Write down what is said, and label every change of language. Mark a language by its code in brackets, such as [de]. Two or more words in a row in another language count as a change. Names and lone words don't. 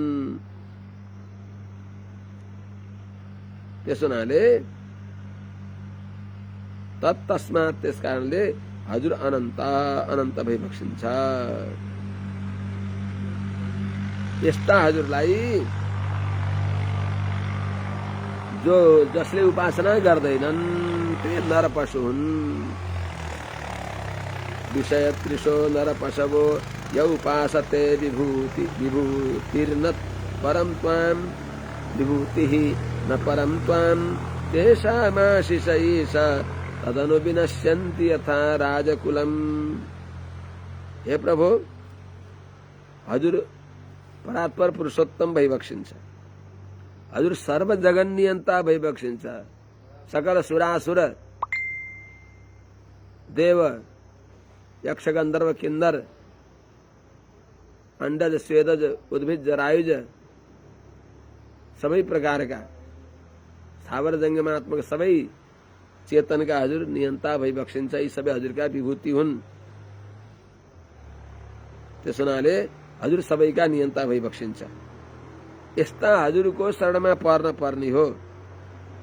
[ne] त्यसो हुनाले तत्तस्मात्, त्यस कारणले हजुर अनन्त भइबक्सिन्छ। यस्ता हजुरलाई जसले उपासना गर्दैनन् ते नर पशु हुन्। [sa] विषय त्रिशो नर पशवो य उपासते विभूतिर्न परं त्वां विभूतिः न परं त्वां तेषामाशिष ईश तदनु विनश्यन्ति यथा राजकुलम्। [ne] हे प्रभु, हजुर परात्पर पुरुषोत्तम भइबक्सिन्छ, हजुर सर्व जगन नियन्ता भइबक्सिन्छ। सकल सुरासुर देव यक्ष गन्धर्व किन्नर अंडज स्वेदज उद्भिज जरायुज सबै प्रकारका स्थावर जंगमात्मक सबै चेतनका हजुर नियन्ता भइबक्सिन्छ। यी सबै हजुरका विभूति हुन्। त्यसो हुनाले हजुर सबैका नियन्ता भइबक्सिन्छ। यस्ता हजुरको शरणमा पर्न पर्ने हो।